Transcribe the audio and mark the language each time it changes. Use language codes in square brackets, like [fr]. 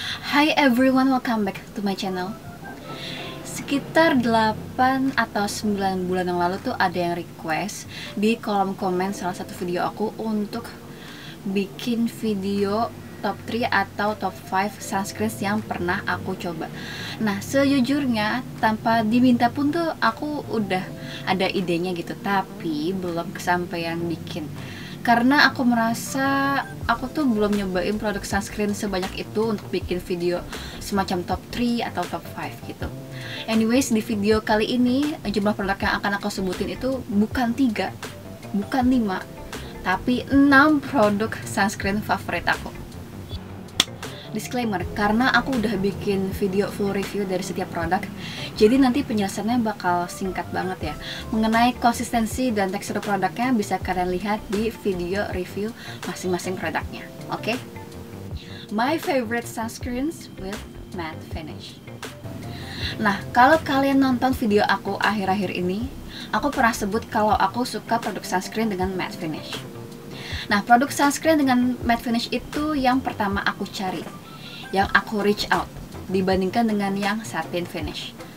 [en] Hi everyone, welcome back to my channel. [id] Sekitar 8 atau 9 bulan yang lalu tuh ada yang request di kolom komen salah satu video aku untuk bikin video top 3 atau top 5 sunscreen yang pernah aku coba. Nah, sejujurnya tanpa diminta pun tuh aku udah ada idenya gitu, tapi belum kesampaian bikin. Karena aku merasa aku tuh belum nyobain produk sunscreen sebanyak itu untuk bikin video semacam top 3 atau top 5 gitu. Anyways, di video kali ini jumlah produk yang akan aku sebutin itu bukan 3, bukan 5, tapi 6 produk sunscreen favorit aku. Disclaimer, karena aku udah bikin video full review dari setiap produk, jadi nanti penjelasannya bakal singkat banget ya. Mengenai konsistensi dan tekstur produknya bisa kalian lihat di video review masing-masing produknya. Oke? [en] My favorite sunscreens with matte finish. [id] Nah, kalau kalian nonton video aku akhir-akhir ini, aku pernah sebut kalau aku suka produk sunscreen dengan matte finish. Nah, produk sunscreen dengan matte finish itu yang pertama aku cari, yang aku reach out, dibandingkan dengan yang satin finish.